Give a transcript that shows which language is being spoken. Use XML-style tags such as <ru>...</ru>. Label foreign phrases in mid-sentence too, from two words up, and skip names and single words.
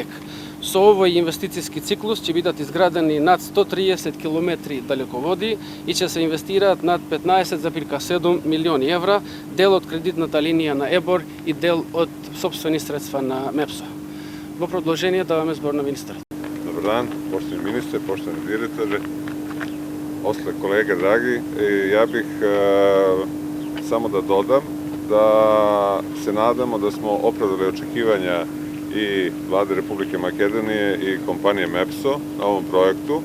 <mk>Со овој инвестициски циклус ќе бидат изградени над 130 километри далеководи и ќе се инвестираат над 15,7 милиони евра, дел од кредитната линија на ЕБОР и дел од сопствени средства на МЕПСО. Во продолжение даваме збор на министерот.</mk> <sr>Dobar dan, poštovani ministre, poštovani direktore, ostale kolege dragi. Ja bih samo da dodam da se nadamo da smo opravdali očekivanja i Vlade Republike Makedonije i kompanije MEPSO na ovom projektu.</sr>